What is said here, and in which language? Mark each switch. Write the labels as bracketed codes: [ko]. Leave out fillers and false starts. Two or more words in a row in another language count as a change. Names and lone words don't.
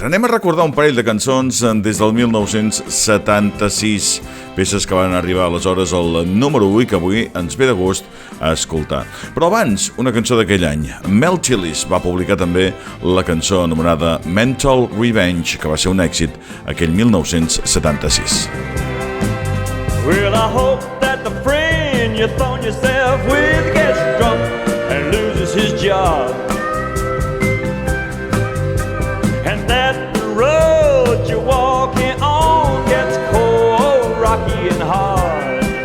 [ca] Anem a recordar un parell de cançons des del 1976, peces que van arribar aleshores al número 1 i que avui ens ve de gust a escoltar. Però abans, una cançó d'aquell any. Mel Tillis va publicar també la cançó anomenada Mental Revenge, que va ser un èxit aquell 1976. [en] Well, I hope that the friend you thrown yourself with gets drunk and loses his job, and that the road you're walking on gets cold, rocky and hard.